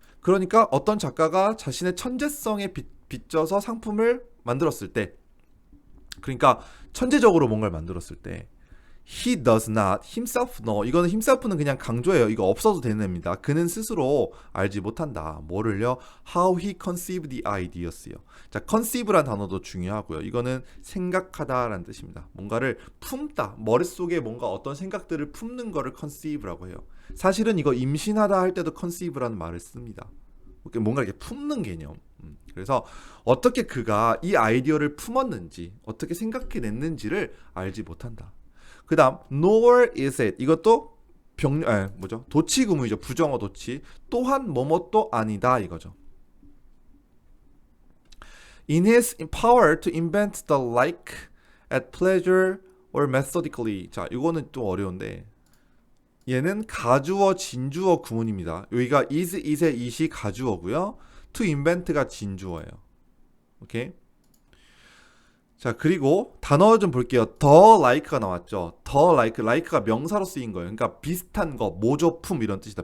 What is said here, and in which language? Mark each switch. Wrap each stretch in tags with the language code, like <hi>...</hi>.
<ko>그러니까 어떤 작가가 자신의 천재성에 빗져서 상품을 만들었을 때, 그러니까 천재적으로 뭔가를 만들었을 때</ko> <en>he does not himself know.</en> <ko>이거는 himself는 그냥 강조해요. 이거 없어도 되는 애입니다. 그는 스스로 알지 못한다. 뭐를요?</ko> <en>How he conceived the ideas요.</en> <ko>자, conceive란 단어도 중요하고요. 이거는 생각하다라는 뜻입니다. 뭔가를 품다. 머릿속에 뭔가 어떤 생각들을 품는 거를 conceive라고 해요. 사실은 이거 임신하다 할 때도 conceive라는 말을 씁니다. 뭔가 이렇게 품는 개념. 그래서 어떻게 그가 이 아이디어를 품었는지, 어떻게 생각해냈는지를 알지 못한다. 그 다음</ko> <en>nor is it.</en> <ko>이것도 도치구문이죠. 부정어 도치. 또한 뭐뭐도 아니다 이거죠.</ko> <en>In his power to invent the like at pleasure or methodically.</en> <ko>자, 이거는 좀 어려운데 얘는 가주어 진주어 구문입니다. 여기가 is의 is이 가주어고요. to invent가 진주어예요. 오케이. 자, 그리고 단어 좀 볼게요. 더 like가 나왔죠. 더 like가 명사로 쓰인 거예요. 그러니까 비슷한 거, 모조품 이런 뜻이다.</ko>